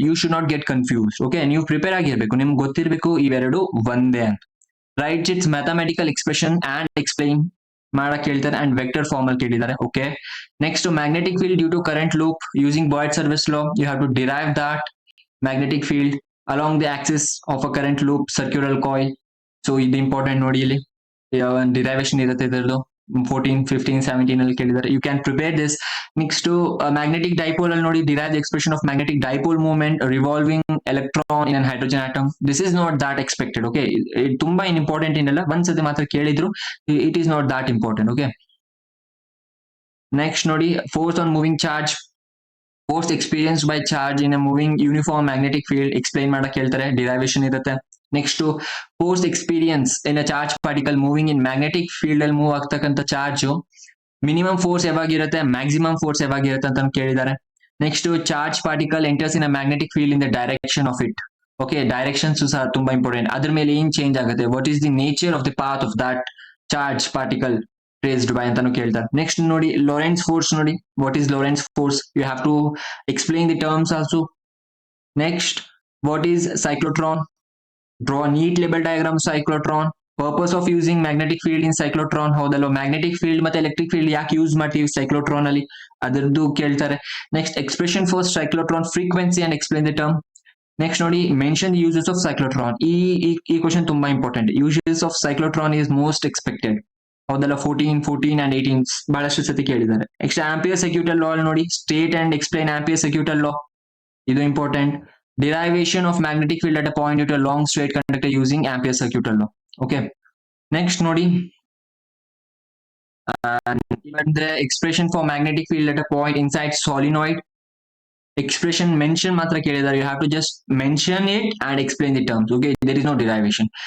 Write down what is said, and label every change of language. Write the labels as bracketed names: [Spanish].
[English] You should not get confuse. [Kannada] Okay, ನೀವು prepare ಆಗಿರ್ಬೇಕು, ನಿಮ್ಗೆ ಗೊತ್ತಿರಬೇಕು ಇವೆರಡು ಒಂದೇ ಅಂತ. [English] right it's mathematical expression [Kannada] and explain ಮಾಡಕ್ ಹೇಳ್ತಾರೆ, ಅಂಡ್ ವೆಕ್ಟರ್ ಫಾರ್ಮ್ ಅಲ್ಲಿ ಕೇಳಿದ್ದಾರೆ. [English] Okay, next magnetic field due to current loop using Biot Savart's law, you have to derive that. magnetic field along the axis of a current loop circular coil. [Kannada] So ಇದು important ನೋಡಿ ಇಲ್ಲಿ ಒಂದು derivation ಇರುತ್ತೆ ಇದರದ್ದು 14, 15, 17 ಅಲ್ಲಿ ಕೇಳಿದ್ದಾರೆ. [English] You can prepare this. Next magnetic dipole [Kannada] ಅಲ್ಲಿ ನೋಡಿ [English] Derive expression of magnetic dipole movement revolving electron in hydrogen atom. This is not that expected. Okay, [Kannada] ತುಂಬಾ ಇಂಪಾರ್ಟೆಂಟ್ ಏನಲ್ಲ, ಒಂದ್ಸತಿ ಮಾತ್ರ ಕೇಳಿದ್ರು, [English] It is not that important. Okay, next [Kannada] ನೋಡಿ [English] Force on moving charge. Force experience by charge in a moving uniform magnetic field explain [Kannada] ಮಾಡಕ್ ಹೇಳ್ತಾರೆ, derivation ಇರುತ್ತೆ. Next [English] force experience in a charge particle moving in magnetic field [Kannada] ಅಲ್ಲಿ move ಆಗ್ತಕ್ಕಂಥ charge minimum force ಯಾವಾಗಿರುತ್ತೆ, maximum force ಯಾವಾಗಿರುತ್ತೆ ಅಂತ ಕೇಳಿದ್ದಾರೆ. [English] Next charge particle enters in a magnetic field in the direction of it. [Kannada] Okay, directions ಸಹ ತುಂಬಾ important. ಅದ್ರ ಮೇಲೆ ಏನ್ change ಆಗುತ್ತೆ, [English] what is the nature of the path of that charge particle traced by [Kannada] ಅಂತಾನು ಕೇಳ್ತಾರೆ. [English] next [Kannada] ನೋಡಿ [English] Lorentz force. ನೋಡಿ what is Lorentz force, you have to explain the terms also. Next what is cyclotron, draw a neat label diagram cyclotron. Purpose of using magnetic field in cyclotron, [Kannada] ಹೌದಲ್ವ, magnetic field ಮತ್ತೆ electric field ಯಾಕೆ use ಮಾಡ್ತೀವಿ cyclotron ಅಲ್ಲಿ, ಅದರದ್ದು ಕೇಳ್ತಾರೆ. [English] Next expression for cyclotron frequency and explain the term. Next ನೋಡಿ mention uses of cyclotron. [Kannada] ಈ question ತುಂಬಾ important. [English] uses of cyclotron is most expected, [Kannada] ಹೌದಲ್ಲ, [English] 14 and 18 [Kannada] ಬಹಳಷ್ಟು ಸತಿ ಕೇಳಿದ್ದಾರೆ. [English] next Ampere circuital law [Kannada] ನೋಡಿ, [English] state and explain Ampere circuital law, [Kannada] ಇದು important. [English] Derivation of magnetic field at a point due to a long straight conductor using Ampere circuital law. Okay, next [Kannada] ನೋಡಿ [English] the expression for magnetic field at a point inside solenoid. Expression mention [Kannada] ಮಾತ್ರ ಕೇಳಿದ್ದಾರೆ, [English] you have to just mention it and explain the terms. Okay, there is no derivation.